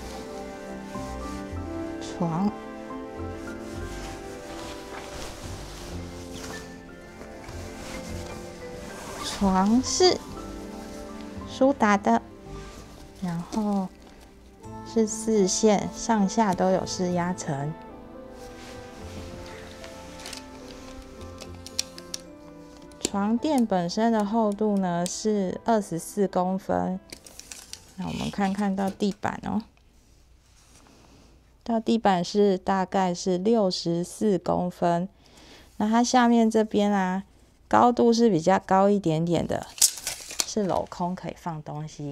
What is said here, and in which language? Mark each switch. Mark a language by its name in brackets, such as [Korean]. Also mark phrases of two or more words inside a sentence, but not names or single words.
[Chinese] 床是蘇打的，然後是4線，上下都有試壓層。床墊本身的厚度呢是24公分，那我們看看到地板哦，到地板大概是64公分，那它下面這邊啊， 高度是比較高一點點的，是鏤空，可以放東西。